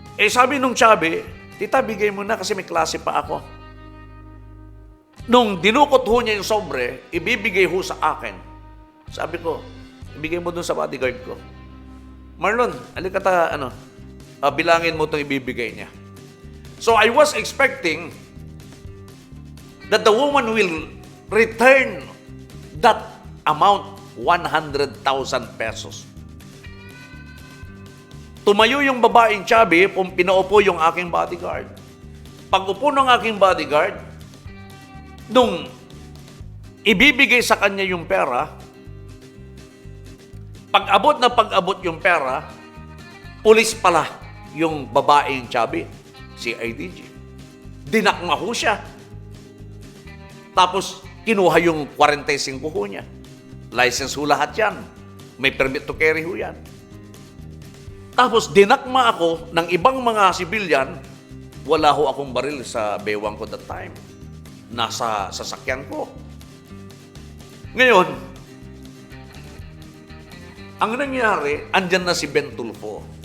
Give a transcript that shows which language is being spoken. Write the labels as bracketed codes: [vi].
[tl] Sabi nung chubby, tita, bigay mo na kasi may klase pa ako. Nung dinukot ho niya yung sobre, ibibigay ho sa akin. Sabi ko, ibigay mo dun sa bodyguard ko. Marlon, alikata, bilangin mo itong ibibigay niya. [en] So I was expecting that the woman will return that amount, 100,000 pesos. [tl] Tumayo yung babaeng chubby, pinaupo yung aking bodyguard. Pag-upo ng aking bodyguard, nung ibibigay sa kanya yung pera, pag-abot yung pera, pulis pala yung babaeng chubby, si IDG. Dinakma ho siya. Tapos, kinuha yung 45 ho niya. License ho lahat yan. May permit to carry ho yan. Tapos, dinakma ako ng ibang mga sibilyan. Wala ho akong baril sa bewang ko that time. Nasa sasakyan ko. Ngayon, ang nangyari, andyan na si Ben Tulfo.